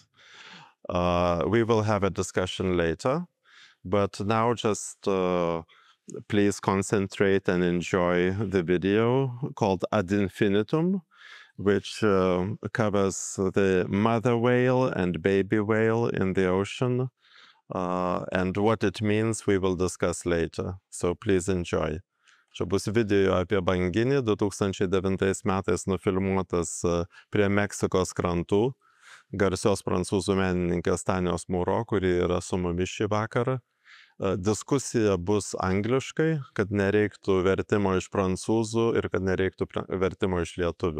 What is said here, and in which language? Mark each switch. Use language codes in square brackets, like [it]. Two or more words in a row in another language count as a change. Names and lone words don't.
[en] We will have a discussion later, but now just please concentrate and enjoy the video called Ad Infinitum, which covers the mother whale and baby whale in the ocean, and what it means we will discuss later. So please enjoy. [lt] Čia bus video apie banginį, 2009 metais nufilmuotas prie Meksikos krantų, garsios prancūzų menininkės Tanios Mouraud, kuri yra su mumis šį vakarą. Diskusija bus angliškai, kad nereiktų vertimo iš prancūzų ir kad nereiktų vertimo iš lietuvių.